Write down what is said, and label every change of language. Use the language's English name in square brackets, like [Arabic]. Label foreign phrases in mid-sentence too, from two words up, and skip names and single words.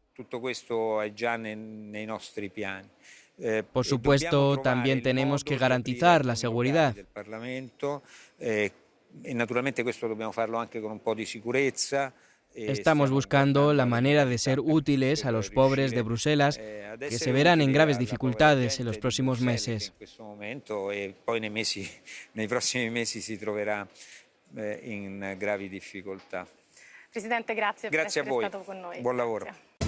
[Spanish] Por supuesto, también tenemos que garantizar la seguridad. Estamos buscando la manera de ser útiles a los pobres de Bruselas, que se verán en graves dificultades en los próximos meses. [Italian] Presidente, grazie per essere stato con noi. Buon lavoro. Grazie.